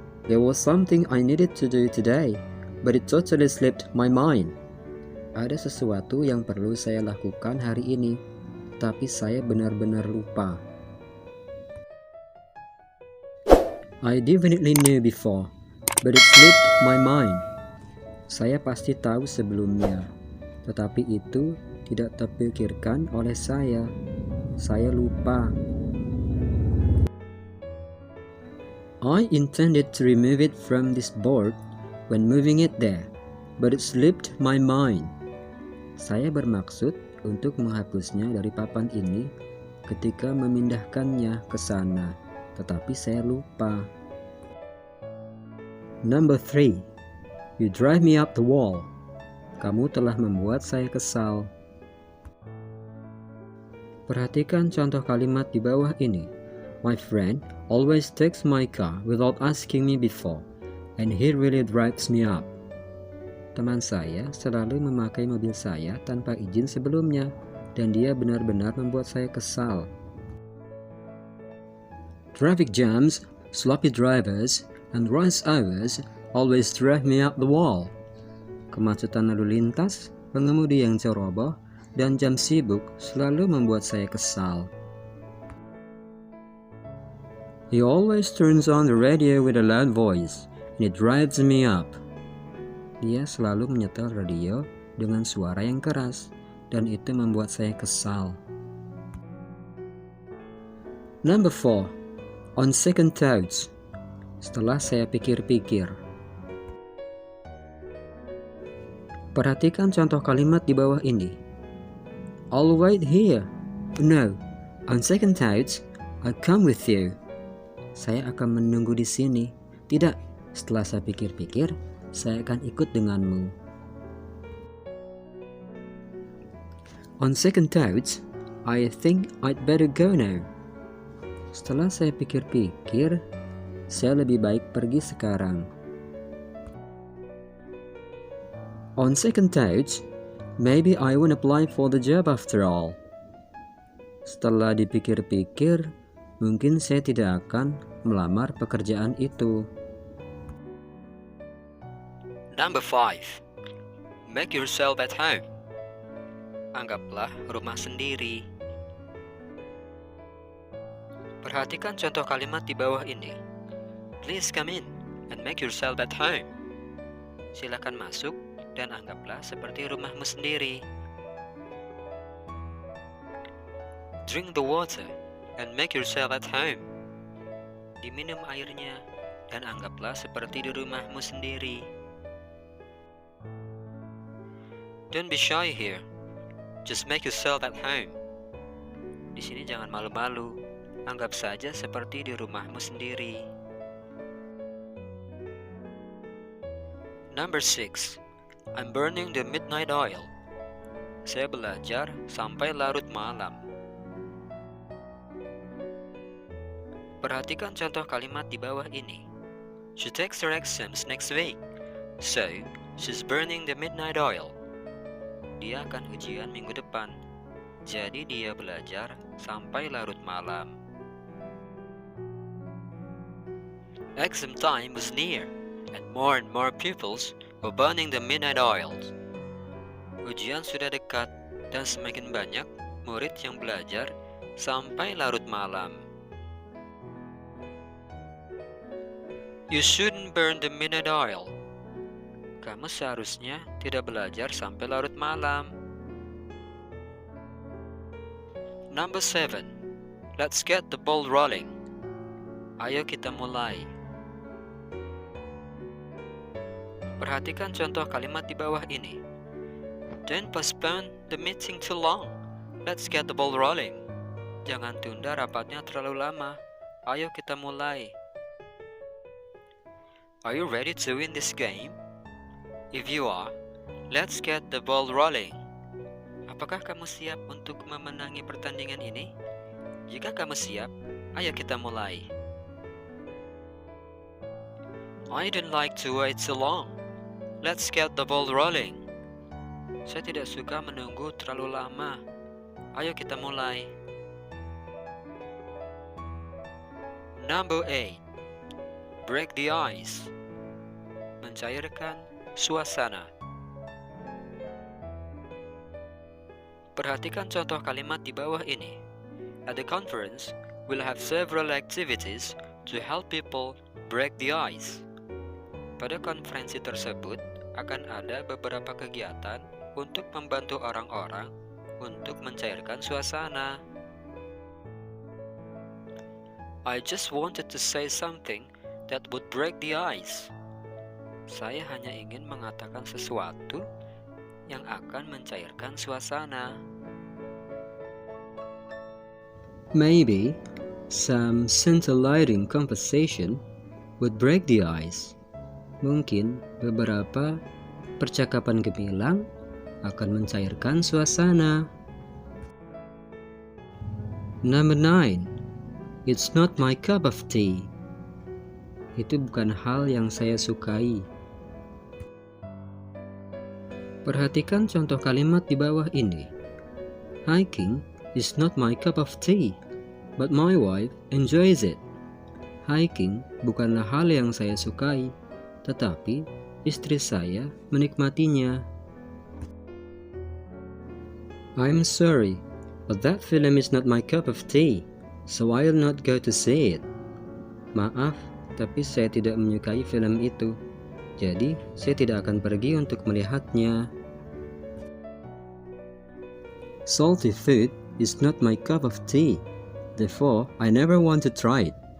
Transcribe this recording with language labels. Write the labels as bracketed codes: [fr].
[en] There was something I needed to do today, but it totally slipped my mind. [id] Ada sesuatu yang perlu saya lakukan hari ini, tapi saya benar-benar lupa. [en] I definitely knew before, but it slipped my mind. [id] Saya pasti tahu sebelumnya, tetapi itu tidak terpikirkan oleh saya. Saya lupa. [en] I intended to remove it from this board when moving it there, but it slipped my mind. [id] Saya bermaksud untuk menghapusnya dari papan ini ketika memindahkannya ke sana, tetapi saya lupa. [en] Number 3. You drive me up the wall. [id] Kamu telah membuat saya kesal. Perhatikan contoh kalimat di bawah ini. [en] My friend always takes my car without asking me before, and he really drives me up. [id] Teman saya selalu memakai mobil saya tanpa izin sebelumnya, dan dia benar-benar membuat saya kesal. [en] Traffic jams, sloppy drivers, and rush hours always drive me up the wall. [id] Kemacetan lalu lintas, pengemudi yang ceroboh, dan jam sibuk selalu membuat saya kesal. [en] He always turns on the radio with a loud voice, and it drives me up. [id] Dia selalu menyetel radio dengan suara yang keras, dan itu membuat saya kesal. [en] Number 4. On second thoughts. [id] Setelah saya pikir-pikir. Perhatikan contoh kalimat di bawah ini. [en] I'll wait here. No, on second thoughts, I'll come with you. [id] Saya akan menunggu di sini. Tidak, setelah saya pikir-pikir, saya akan ikut denganmu. [en] On second thoughts, I think I'd better go now. [id] Setelah saya pikir-pikir, saya lebih baik pergi sekarang. [en] On second thoughts, maybe I won't apply for the job after all. [id] Setelah dipikir-pikir, mungkin saya tidak akan melamar pekerjaan itu. [en] Number 5. Make yourself at home. [id] Anggaplah rumah sendiri. Perhatikan contoh kalimat di bawah ini. [en] Please come in and make yourself at home. [id] Silakan masuk dan anggaplah seperti rumahmu sendiri. [en] Drink the water and make yourself at home. [id] Diminum airnya dan anggaplah seperti di rumahmu sendiri. [en] Don't be shy here. Just make yourself at home. [id] Di sini jangan malu-malu. Anggap saja seperti di rumahmu sendiri. [en] Number 6. I'm burning the midnight oil. [id] Saya belajar sampai larut malam. Perhatikan contoh kalimat di bawah ini. [en] She takes her exams next week, so she's burning the midnight oil. [id] Dia akan ujian minggu depan, jadi dia belajar sampai larut malam. [en] Exam time was near, and more pupils were burning the midnight oils. [id] Ujian sudah dekat dan semakin banyak murid yang belajar sampai larut malam. [en] You shouldn't burn the midnight oil. [id] Kamu seharusnya tidak belajar sampai larut malam. [en] Number 7. Let's get the ball rolling. [id] Ayo kita mulai. Perhatikan contoh kalimat di bawah ini. [en] Don't postpone the meeting too long. Let's get the ball rolling. [id] Jangan tunda rapatnya terlalu lama. Ayo kita mulai. [en] Are you ready to win this game? If you are, let's get the ball rolling. [id] Apakah kamu siap untuk memenangi pertandingan ini? Jika kamu siap, ayo kita mulai. [en] I don't like to wait too long. Let's get the ball rolling. [id] Saya tidak suka menunggu terlalu lama. Ayo kita mulai. [en] Number 8. Break the ice. [id] Mencairkan suasana. Perhatikan contoh kalimat di bawah ini. [en] At the conference, we'll have several activities to help people break the ice. [id] Pada konferensi tersebut, akan ada beberapa kegiatan untuk membantu orang-orang untuk mencairkan suasana. [en] I just wanted to say something that would break the ice. [id] Saya hanya ingin mengatakan sesuatu yang akan mencairkan suasana. [en] Maybe some scintillating conversation would break the ice. [id] Mungkin beberapa percakapan gemilang akan mencairkan suasana. [en] Number 9. It's not my cup of tea. [id] Itu bukan hal yang saya sukai. Perhatikan contoh kalimat di bawah ini. [en] Hiking is not my cup of tea, but my wife enjoys it. [id] Hiking bukanlah hal yang saya sukai, tetapi istri saya menikmatinya. [en] I'm sorry, but that film is not my cup of tea, so I'll not go to see it. [id] Maaf, tapi saya tidak menyukai film itu, jadi saya tidak akan pergi untuk melihatnya. [en] Salty food is not my cup of tea, therefore I never want to try it.